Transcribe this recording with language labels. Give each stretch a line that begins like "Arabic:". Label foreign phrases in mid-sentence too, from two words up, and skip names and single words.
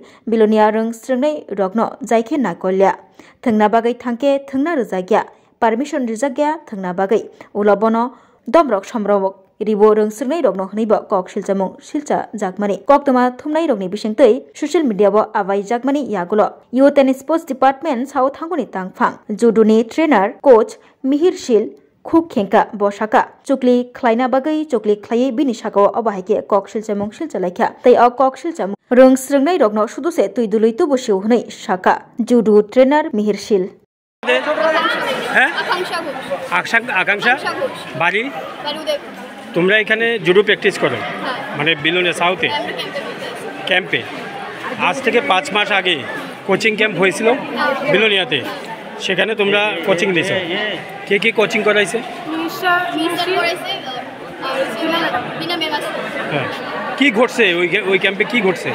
Kok Borok: bilonia rong sringnai rokno jaike nakolya thungna bagai thangke thungna rwjagya permission rijagya thungna bagai ulobono domrok somrok ribo rong sringnai rokno hnibo kok siljamung silcha jakmani koktoma thumnai rokni bisingtui
English: social media
Kok Borok: bo abai jakmani yagulo
English: youth and sports department
Kok Borok: saw thangoni tangphang judoni
English: trainer coach
Kok Borok: mihirshil khuk khenka bosaka chukli khlaina bagai chukli khlai bini sakao obahaike kok siljamung silchalaikha tei o kok siljamung rong sringnai rokno suduse tuidului tubusiu hnai saka
English: judo trainer
Kok Borok: mihirshil
Bangla: আকাঙ্ক্ষা বাড়ি তোমরা এখানে
English: judo practice
Bangla: করো মানে বিলোনিয়া সাউথে ক্যাম্পে আজ থেকে 5 মাস আগে
English: coaching camp
Bangla: হয়েছিল বিলোনিয়াতে সেখানে তোমরা কোচিং দিয়েছো কে কে কোচিং করাইছে কি ঘটছে ওই ক্যাম্পে কি ঘটছে